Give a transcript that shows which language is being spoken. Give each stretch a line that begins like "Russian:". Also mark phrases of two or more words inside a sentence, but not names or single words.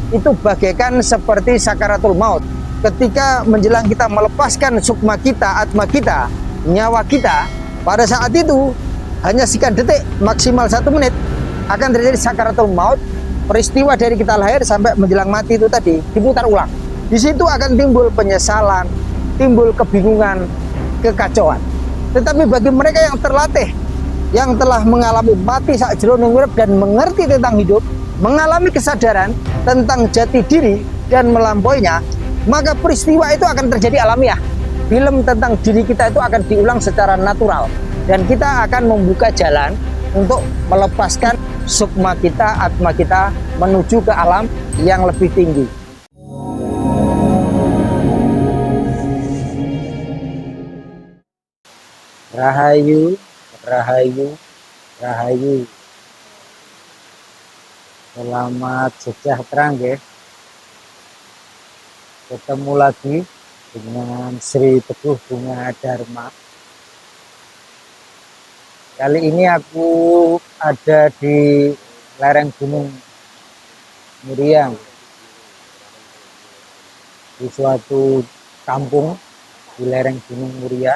Indonesian: itu bagaikan seperti sakaratul maut. Ketika menjelang kita melepaskan sukma kita, atma kita, nyawa kita, pada saat itu hanya sekian detik, maksimal 1 menit akan terjadi sakaratul maut. Peristiwa dari kita lahir sampai menjelang mati itu tadi diputar ulang. Di situ akan timbul penyesalan, timbul kebingungan, kekacauan. Tetapi bagi mereka yang terlatih, yang telah mengalami
Javanese: mati sak jroning urip
Indonesian: dan mengerti tentang hidup, mengalami kesadaran tentang jati diri dan melampauinya, maka peristiwa itu akan terjadi alamiah. Film tentang diri kita itu akan diulang secara natural dan kita akan membuka jalan untuk melepaskan sukma kita, atma kita menuju ke alam yang lebih tinggi. Rahayu, rahayu, rahayu. Selamat sejahtera nggih. Ketemu lagi dengan Sri Teguh Bunga Dharma. Kali ini aku ada di lereng Gunung Muria, di suatu kampung di lereng Gunung Muria.